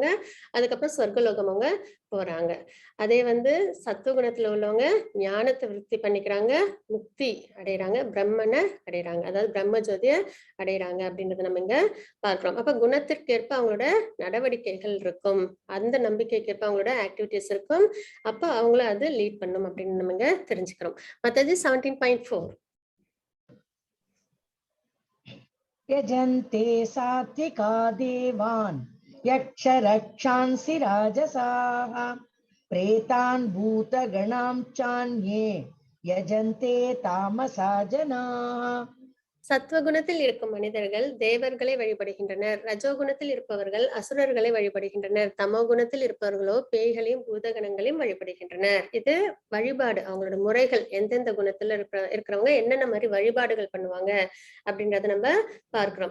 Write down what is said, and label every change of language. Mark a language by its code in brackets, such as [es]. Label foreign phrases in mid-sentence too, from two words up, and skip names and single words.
[ta] அதுக்கப்புறம் சொர்க்கலோகம் அவங்க போறாங்க. அதே வந்து சத்துவகுணத்துல உள்ளவங்க ஞானத்தை விருத்தி பண்ணிக்கிறாங்க, முக்தி அடைகிறாங்க, பிரம்மனை அடைகிறாங்க, அதாவது பிரம்ம ஜோதிய அடைகிறாங்க அப்படின்றத நம்ம இங்க பார்க்கிறோம். அப்ப குணத்திற்கேற்ப அவங்களோட நடவடிக்கைகள் இருக்கும், அந்த நம்பிக்கைக்கேற்ப அவங்களோட ஆக்டிவிட்டிஸ் இருக்கும். அப்ப அவங்கள அது லீட் பண்ணும் அப்படின்னு நம்ம இங்க தெரிஞ்சுக்கிறோம். மத்தது 17.4. [sa] यजन्ते सात्विका देवान् यक्षरक्षांसि राजसाः प्रेतान् भूतगणां चान्ये यजन्ते तामसा जनाः. [ta] சத்வகுணத்தில் இருக்கும் மனிதர்கள் தேவர்களை வழிபடுகின்றனர். ரஜோகுணத்தில் இருப்பவர்கள் அசுரர்களை வழிபடுகின்றனர். தமோ குணத்தில் இருப்பவர்களோ பேய்களையும் பூதகணங்களையும் வழிபடுகின்றனர். இது வழிபாடு, அவங்களோட முறைகள். எந்தெந்த குணத்துல இருக்கிறவங்க என்னென்ன மாதிரி வழிபாடுகள் பண்ணுவாங்க அப்படின்றத நம்ம பார்க்கிறோம்.